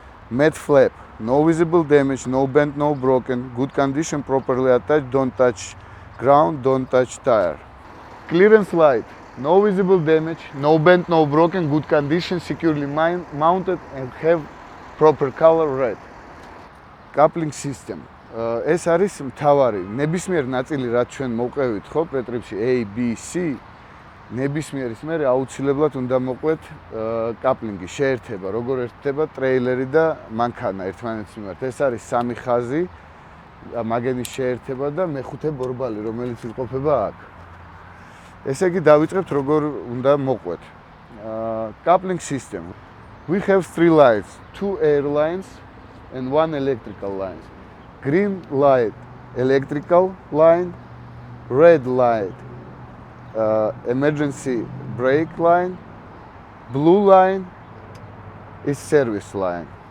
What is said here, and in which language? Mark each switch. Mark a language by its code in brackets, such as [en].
[en] Mat flap, no visible damage, no bent, no broken, good condition, properly attached, don't touch ground, don't touch tire. Clearance light, no visible damage, no bent, no broken, good condition, securely mounted and have proper color, red. Coupling system. [ka] ეს არის მთავარი ნებისმიერ ნაწილი რაც ჩვენ მოვყევით ხო პრეტრიპში A, B, C ნებისმიერის მერე აუცილებლად უნდა მოყვეთ კაპლინგი, შეერთება, როგორ ერთდება ტრეილერი და მანქანა ერთმანეთის მიმართ. ეს არის სამი ხაზი, მაგენის შეერთება და მეხუთე ბორბალი, რომელიც იყოფება აქ. ესე იგი დავიწყებთ როგორ უნდა მოყვეთ. [en] Coupling system. We have 3 lines, 2 air lines and 1 electrical line. Green light, electrical line, red light, emergency brake line, blue line is service line.